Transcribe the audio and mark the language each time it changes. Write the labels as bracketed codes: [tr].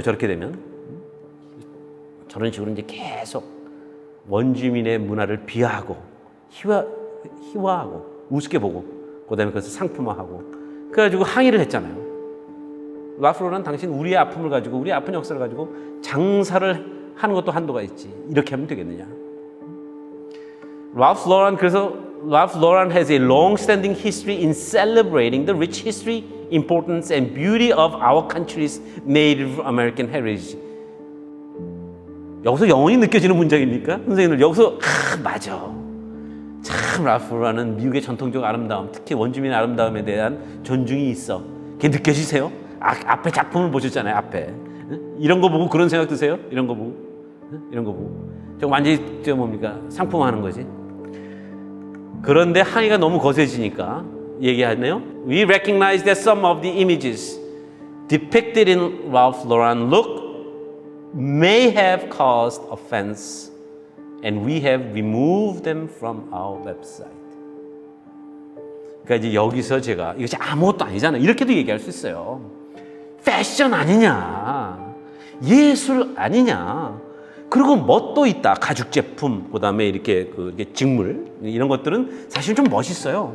[ko] 저렇게 되면 저런 식으로 이제 계속 원주민의 문화를 비하하고 희화하고 우습게 보고 그다음에 그것을 상품화하고 그래가지고 항의를 했잖아요. 랄프 로란 당신 우리의 아픔을 가지고 우리의 아픈 역사를 가지고 장사를 하는 것도 한도가 있지. 이렇게 하면 되겠느냐? [en] Ralph Lauren has a long-standing history in celebrating the rich history, importance, and beauty of our country's Native American heritage. [ko] 여기서 영혼이 느껴지는 문장입니까? 선생님들 여기서 맞아. 참 랄프 로란은 미국의 전통적 아름다움, 특히 원주민의 아름다움에 대한 존중이 있어. 그게 느껴지세요? 앞에 작품을 보셨잖아요. 앞에 이런 거 보고 그런 생각 드세요? 이런 거 보고 저 완전히 뭡니까? 상품화하는 거지. 그런데 항의가 너무 거세지니까 얘기하네요. [en] We recognize that some of the images depicted in Ralph Lauren look may have caused offense, and we have removed them from our website. [ko] 그러니까 이제 여기서 제가 이것이 아무것도 아니잖아요. 이렇게도 얘기할 수 있어요. 패션 아니냐, 예술 아니냐. 그리고 뭐 또 있다. 가죽 제품, 그다음에 이렇게 직물 이런 것들은 사실 좀 멋있어요.